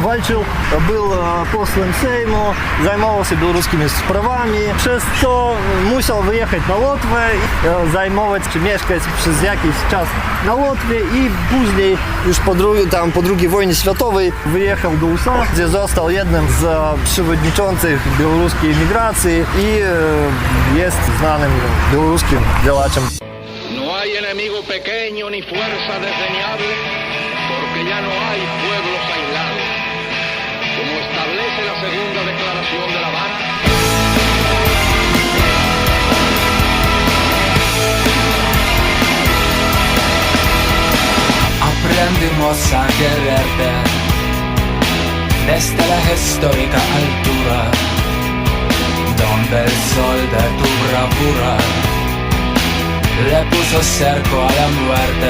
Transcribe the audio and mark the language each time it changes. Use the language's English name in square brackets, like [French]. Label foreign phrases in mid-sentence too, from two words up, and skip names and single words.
[Polish] Walczył, był posłem Sejmu, zajmował się białoruskimi sprawami, przez co musiał wyjechać na Łotwę, zajmować czy mieszkać przez jakiś czas na Łotwie i później już po II wojnie światowej wyjechał do USA, gdzie został jednym z przewodniczących białoruskiej emigracji i jest znanym białoruskim działaczem. [Spanish] No hay enemigo pequeño ni fuerza desdeñable, porque ya no hay pueblos aislados, como establece la segunda declaración de La Habana. Aprendimos a quererte desde la histórica altura, donde el sol de tu bravura le puso cerco a la muerte.